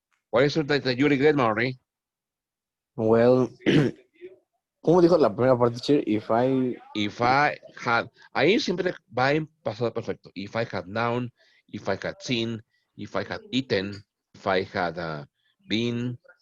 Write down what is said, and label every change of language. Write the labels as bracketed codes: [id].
[en] What is something that you regret, Maury? [es] Well, ¿cómo dijo la primera parte, teacher? [en] If I had, [es] ahí siempre va en pasado perfecto. [en] If I had known, if I had seen, if I had eaten, if I had been.